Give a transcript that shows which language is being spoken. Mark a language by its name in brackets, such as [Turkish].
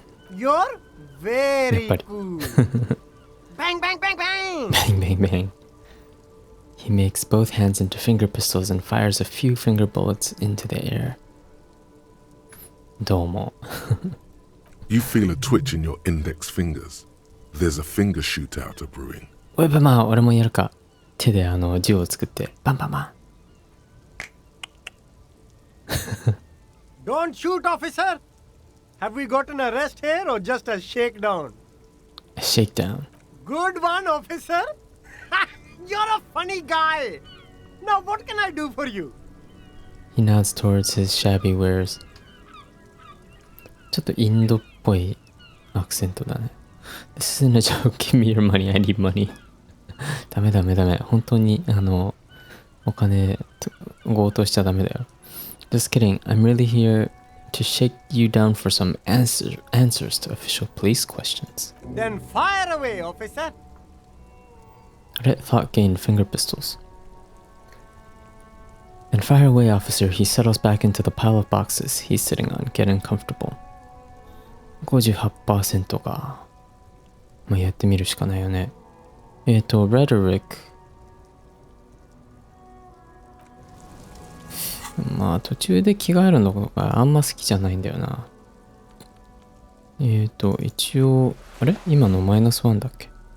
[English] You're very cool. Bang, bang, bang, bang! Bang, bang, bang. He makes both hands into finger pistols and fires a few finger bullets into the air. [Japanese] どうも。 [English] You feel a twitch in your index fingers. There's a finger shootout brewing. [Japanese] おいばまあ俺もやるか。手で銃を作ってバンバンバン。 [English] Don't shoot, officer! Have we got an arrest here or just a shakedown? A shakedown. Good one, officer! You're a funny guy! Now what can I do for you? He nods towards his shabby wares. [Japanese] ちょっとインドっぽいアクセントだね。 [English] This isn't a joke. Give me your money. I need money. [Japanese] ダメ。本当にお金強盗しちゃダメだよ。 [English] Just kidding. I'm really here to shake you down for some answers to official police questions. Then fire away, officer. Red Thought gained finger pistols. Then fire away, officer. He settles back into the pile of boxes he's sitting on, getting comfortable. [Japanese] 58% か。まあ、やってみるしかないよね。 [English] Rhetoric。 [Japanese] まあ、途中で着替えるのがあんま好きじゃないんだよな。一応、あれ今のマイナス1だっけ？